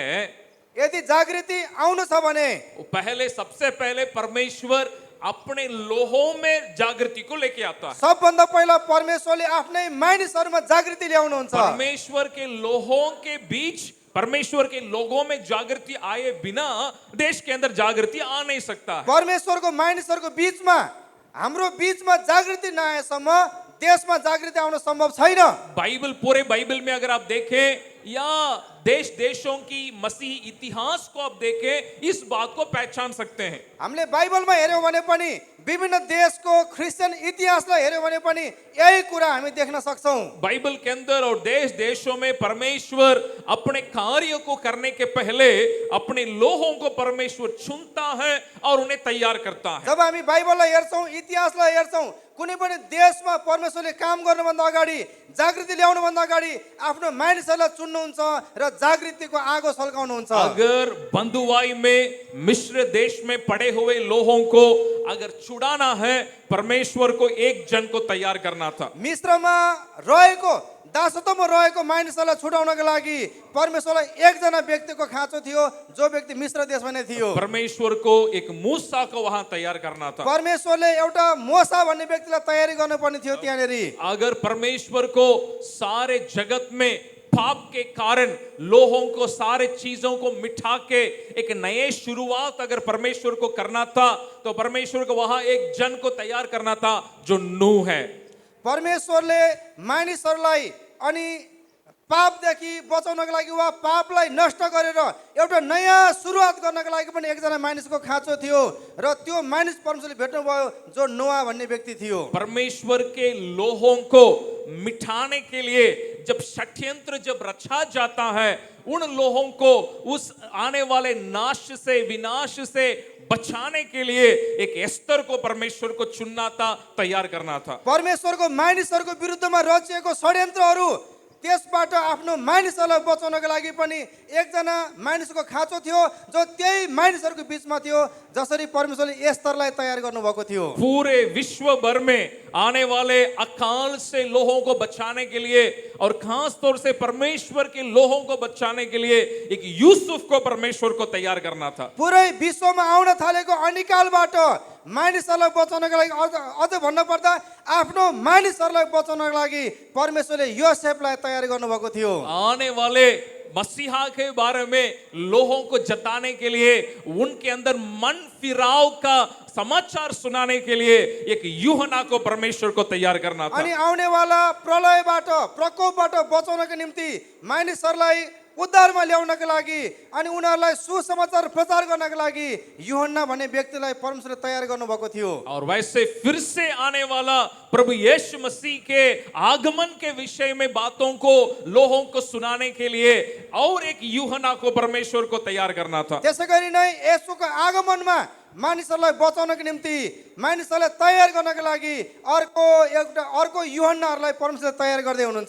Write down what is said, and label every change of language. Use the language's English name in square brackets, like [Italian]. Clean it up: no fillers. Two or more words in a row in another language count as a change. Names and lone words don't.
[Nepali] यदि जागृति आउनु छ भने [Hindi] पहले सबसे पहले परमेश्वर अपने लोगों में जागृति को लेके आता है। [Nepali] सबभन्दा पहिला परमेश्वरले आफ्नै मानिसहरुमा जागृति ल्याउनुहुन्छ। [Hindi] परमेश्वर के लोगों के बीच, परमेश्वर के लोगों में जागृति आए बिना देश के अंदर जागृति आ नहीं सकता है। [Nepali] परमेश्वरको मानिसहरुको बीचमा, हाम्रो बीचमा जागृति नआएसम्म देशमा जागृति आउन सम्भव छैन। [Hindi] बाइबल, पूरे बाइबल में अगर आप देखें या देश देशों की मसीह इतिहास को आप देखें, इस बात को पहचान सकते हैं। [Nepali] हामीले बाइबलमा हेर्यौं भने पनि विभिन्न देशको क्रिश्चियन इतिहासलाई हेर्यौं भने पनि यही कुरा हामी देख्न सक्छौं। [Hindi] बाइबल के अंदर और देश देशों में परमेश्वर अपने कार्य को करने के पहले अपने लोगों को परमेश्वर चुनता है और उन्हें तैयार करता है। [Nepali] जब हामी बाइबललाई हेर्छौं, इतिहासलाई हेर्छौं, कुनै पनि देशमा परमेश्वरले काम गर्नुभन्दा अगाडि, जागृति ल्याउनुभन्दा अगाडि आफ्नो मानिसहरूलाई चुन्नुहुन्छ र जागृतिको आगो सल्काउनुहुन्छ। [Hindi] अगर बंधुआई में मिस्र देश में पड़े हुए लोगों को अगर छुड़ाना है, परमेश्वर को एक जन को तैयार करना था। [Nepali] मिस्रमा रहेको, दासत्वमा रहेको मानिसहरूलाई छुटाउनको लागि परमेश्वरलाई एकजना व्यक्तिको खाँचो थियो, जो व्यक्ति मिस्र देशमा नै थियो। [Hindi] परमेश्वर को एक मूसा को वहां तैयार करना था। [Nepali] परमेश्वरले एउटा मोसा भन्ने व्यक्तिलाई तयारी गर्नुपर्ने थियो त्यहाँनेरि। [Hindi] अगर परमेश्वर को सारे जगत में पाप के कारण लोगों को सारे चीजों को मिटा के एक नए शुरुआत अगर परमेश्वर को करना था, तो परमेश्वर को वहां एक जन को तैयार करना था जो नूह है। [Nepali] परमेश्वरले मानिसहरूलाई अनि पापदेखि बचाउनको लागि, वा पापलाई नष्ट गरेर एउटा नयाँ सुरुवात गर्नको लागि पनि एकजना मानिसको खाँचो थियो र त्यो मानिस परमेश्वरले भेट्नुभयो, जो नोआ भन्ने व्यक्ति थियो। [Hindi] परमेश्वर के लोगों को मिटाने के लिए जब षड्यंत्र जब रचा जाता है, उन लोगों को उस आने वाले नाश से, विनाश से बचाने के लिए एक एस्तर को परमेश्वर को चुनना था, तैयार करना था। [Nepali] परमेश्वरको मानिसहरूको विरुद्धमा रचिएको षड्यन्त्रहरू, त्यसबाट आफ्नो मानिसहरूलाई बचाउनको लागि पनि एकजना मानिसको खाँचो थियो, जो त्यही मानिसहरूको बीचमा थियो, जसरी परमेश्वरले एस्तरलाई तयार गर्नुभएको थियो। [Hindi] पूरे विश्व भर में आने वाले अकाल से लोगों को बचाने के लिए और खास तौर से परमेश्वर के लोगों को बचाने के लिए एक यूसुफ को परमेश्वर को तैयार करना था। [Nepali] पुरै विश्वमा आउन थालेको अनिकालबाट मानिसहरूलाई बचाउनको लागि, अझ भन्न पर्दा आफ्नो मानिसहरूलाई बचाउनको लागि परमेश्वरले योसेफलाई तयार गर्नुभएको थियो। [Hindi] आने वाले मसीहा के बारे में लोगों को जताने के लिए, उनके अंदर मन फिराव का समाचार सुनाने के लिए एक यूहन्ना को परमेश्वर को तैयार करना था। [Nepali] अनि आउनेवाला प्रलयबाट प्रकोपबाट बचाउनको निम्ति मानिसहरूलाई उद्धारमा ल्याउनको लागि अनि उनीहरूलाई सुसमाचार प्रचार गर्नको लागि यूहन्ना भन्ने व्यक्तिलाई परमेश्वरले तयार गर्नुभएको थियो। [Hindi] और वैसे फिर से आने वाला प्रभु यीशु मसीह के आगमन के विषय में बातों को लोगों को सुनाने के लिए और एक यूहन्ना को परमेश्वर को तैयार करना था। [Nepali] त्यसै गरी नै येशूको आगमनमा मानिसहरूलाई बचाउनको निम्ति मानिसहरूलाई तयार गर्नको लागि अर्को यूहन्नाहरूलाई परमेश्वरले तयार गर्दै हुनुहुन्छ।